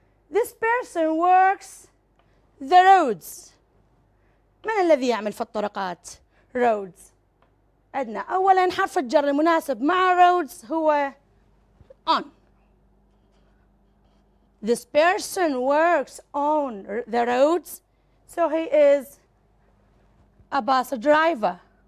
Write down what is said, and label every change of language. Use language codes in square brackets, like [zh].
[en] This person works the roads. [ar] من الذي يعمل في الطرقات؟ roads. عندنا أولا حرف الجر المناسب مع roads هو on. [en] This person works on the roads, so he is a bus driver.